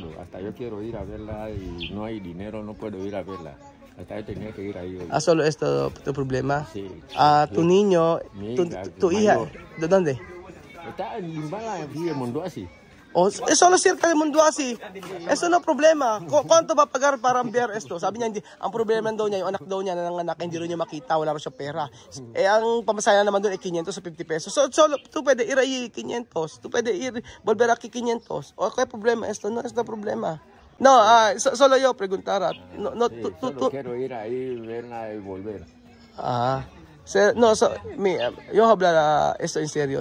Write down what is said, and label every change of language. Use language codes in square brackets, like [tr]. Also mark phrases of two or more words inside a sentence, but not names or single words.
[es] Hasta yo quiero ir a verla y no hay dinero, no puedo ir a verla. Hasta yo tenía que ir ahí hoy. ¿Solo esto tu problema? Sí. Tu niño, tu hija, ¿de dónde? Está en Limbala, en Mondoasi. Oh, solo cerca de Mondoasi. Eso no problema. ¿Cuánto va a pagar para ver esto? [tl] Sabi niya, ang problema daw niya, yung anak daw niya nanganak, hindi rin niya makita, wala rin siya pera. Ang pamasaya naman doon ay 500 o 50 pesos. So, [es] tú puede ir ahí 500. Tú puede ir, volver aquí 500. O, ¿qué problema esto? No es el problema. No, solo yo preguntar. No, sí, solo quiero ir ahí, verla y volver. No, yo hablar esto en serio.